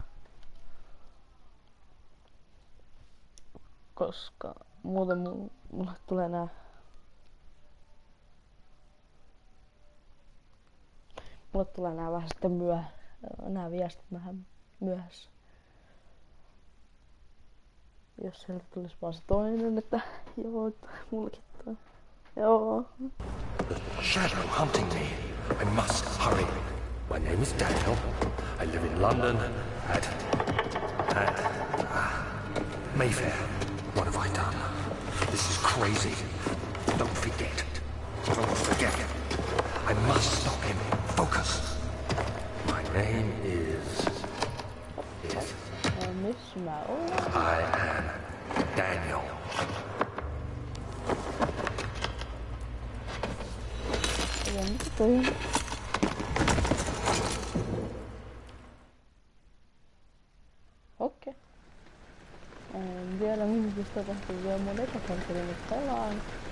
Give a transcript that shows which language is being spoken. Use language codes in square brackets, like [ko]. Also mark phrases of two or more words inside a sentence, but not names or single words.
[fi] Koska muuten mulle tulee nää vähän sitten nää viestit vähän myöhässä. Jos sieltä tulisi vaan se toinen, että joo, mullekin toi. Joo. [en] The shadow hunting me. I must hurry. My name is Daniel. I live in London at Mayfair. What have I done? This is crazy. Don't forget. Don't forget. I must stop him. Focus. My name is... [fi] Missä mä oon? [en] I am Daniel. [fi] Ja mitä toi? Okei. En tiedä mihin tapahtuu vielä mun ekakontrolli nyt pelaan.